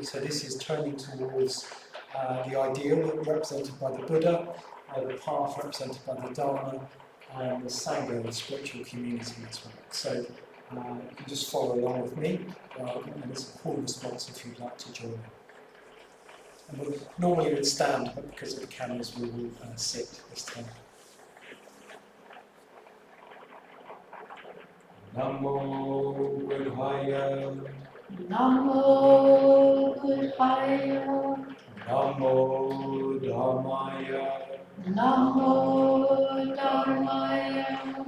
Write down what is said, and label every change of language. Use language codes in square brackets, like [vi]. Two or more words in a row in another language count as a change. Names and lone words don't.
[en] So this is turning towards the ideal represented by the Buddha, the path represented by the Dharma, and the Sangha, the spiritual community as well. So you can just follow along with me, and it's a full response if you'd like to join in. And we'll normally would stand, but because of the cameras we will sit this time. [pi] Namo Buddhaya, Namo Buddhaya, Namo Dhammaya, [sa] Namo Dharmaya,